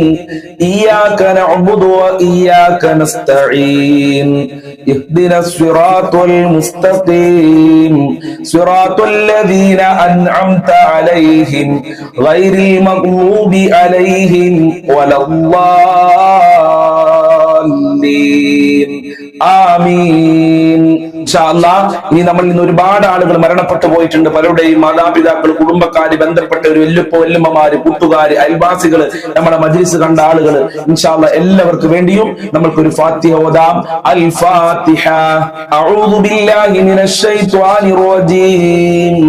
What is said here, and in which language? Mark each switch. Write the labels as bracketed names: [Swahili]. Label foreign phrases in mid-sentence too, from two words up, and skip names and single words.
[Arabic] إياك نعبد وإياك نستعين. اهدنا الصراط المستقيم. صراط الذين أنعمت عليهم غير المغضوب عليهم ولا الضالين. ആമീൻ. إن شاء الله [Malayalam] ഇനി നമ്മളിൽ നിന്ന് ഒരുപാട് ആളുകൾ മരണപ്പെട്ടു പോയിട്ടുണ്ട്. പലരുടെയും മാതാപിതാക്കൾ, കുടുംബക്കാര്, ബന്ധപ്പെട്ടവര്, വല്ലുമ്മമാര്, കൂട്ടുകാര്, അയൽവാസികള്, നമ്മുടെ മജ്ലിസ് കണ്ട ആളുകൾ, [Arabic] إن شاء الله [Malayalam] എല്ലാവർക്കും വേണ്ടിയും നമ്മൾക്കൊരു ഫാത്തിഹ ഓതാം. [Arabic] الفاتحة. أعوذ بالله من الشيطان الرجيم.